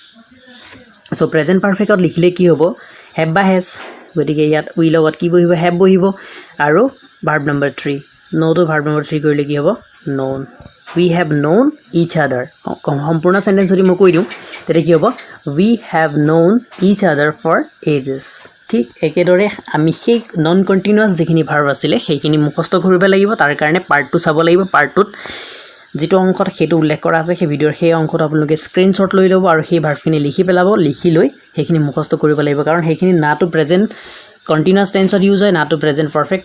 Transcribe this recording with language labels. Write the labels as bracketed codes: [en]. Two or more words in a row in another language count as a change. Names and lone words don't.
[as] চ' [en] present perfectত [as] লিখিলে কি হ'ব হেভ বা হেজ গতিকে ইয়াত উই লগত কি বহিব হেভ বহিব আৰু [en] verb number 3 [as] নোটো [en] verb number 3 [as] কৰিলে কি হ'ব [en] known we have known each other [as] সম্পূৰ্ণ চেণ্টেন্স যদি মই কৈ দিওঁ তেতিয়া কি হ'ব [en] we have known each other for ages [as] ঠিক একেদৰে আমি সেই [en] non continuous [as] যিখিনি ভাৰ্ব আছিলে সেইখিনি মুখস্থ কৰিব লাগিব তাৰ কাৰণে পাৰ্টটো চাব লাগিব পাৰ্টটোত যিটো অংশত সেইটো উল্লেখ কৰা আছে সেই ভিডিঅ'ৰ সেই অংশটো আপোনালোকে স্ক্ৰীনশ্বট লৈ ল'ব আৰু সেই ভাৰ্বখিনি লিখি পেলাব লিখি লৈ সেইখিনি মুখস্থ কৰিব লাগিব কাৰণ সেইখিনি নাটো [en] present continuous tenseত [as] ইউজ হয় নাটো [en] present perfect